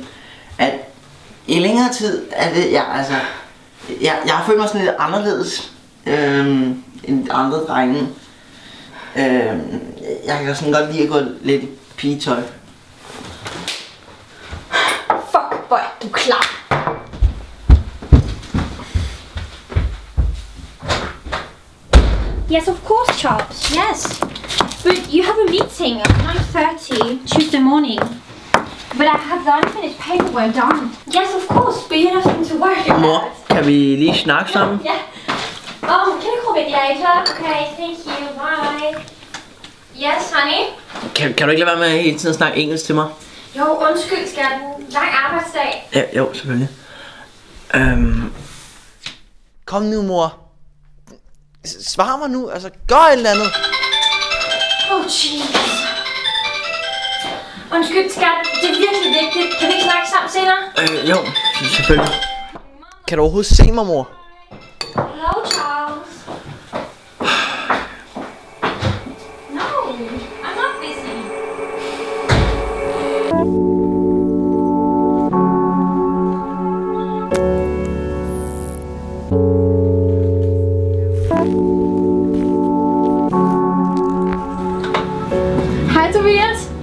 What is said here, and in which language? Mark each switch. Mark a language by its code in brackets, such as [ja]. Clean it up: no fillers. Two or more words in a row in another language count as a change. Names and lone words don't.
[da] at i længere tid er det... Jeg har følt mig sådan lidt anderledes end andre drenge. Jeg kan sådan godt lide at gå lidt i pigetøj. Fuck, hvor er du klar? [en] Yes, of course, Charles. Yes. But you have a meeting at 9:30 Tuesday morning. But I have the unfinished paperwork done. Yes, of course, but you have nothing to worry about. [da] Mor, kan vi lige snakke sammen? [en] Yeah. Oh, can you call me later? Okay, thank you. Bye. Yes, honey? [da] Kan du ikke lade være med hele tiden at snakke engelsk til mig? Jo, undskyld, skatten. Lang arbejdsdag. Ja, jo, selvfølgelig. Kom nu, mor. Svar mig nu, altså gør et eller andet. [en] Oh, jeez. [da] Undskyld, skat. Det er virkelig vigtigt. Kan vi ikke snakke sammen senere? Jo, selvfølgelig. Kan du overhovedet se mig, mor? [en] Hello, Charles. No, I'm not busy. [da] Hej, Tobias.